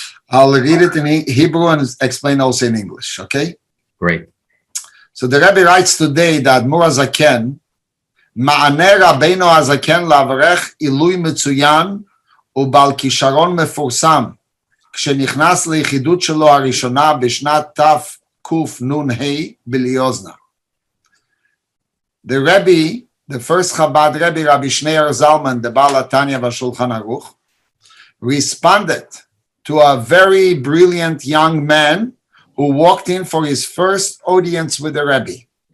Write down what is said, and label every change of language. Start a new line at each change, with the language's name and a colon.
English: I'll read it in Hebrew and explain also in English, okay? Great. So the Rebbe writes today that
Hebrew: Admor HaZaken, Ma'aneh Rabbeinu HaZaken לאברך עילוי מצוין ובעל כישרון מפורסם, כשנכנס ליחידות שלו הראשונה בשנת תקנ"ה בליוזנה.
English: The Rebbe, the first Chabad Rebbe, Rabbi Shneur Zalman, the Baal HaTanya v'Shulchan Aruch, responded to a very brilliant young man who walked in for his first audience with the Rebbe.